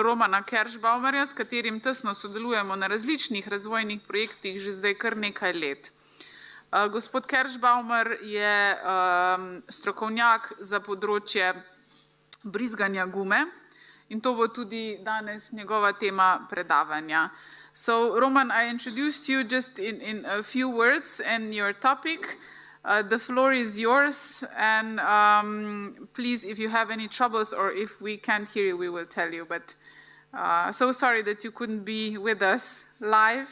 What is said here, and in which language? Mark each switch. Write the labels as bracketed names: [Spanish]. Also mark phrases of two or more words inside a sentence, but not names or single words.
[Slovenian] Romana Kerschbaumerja, s katerim tesno sodelujemo na različnih razvojnih projektih že zdaj kar nekaj let. Gospod Kerschbaumer je strokovnjak za področje brizganja gume in to bo tudi danes njegova tema predavanja. [English] So, Roman, I introduced you just in a few words and your topic. The floor is yours, and please, if you have any troubles or if we can't hear you, we will tell you. But so sorry that you couldn't be with us live.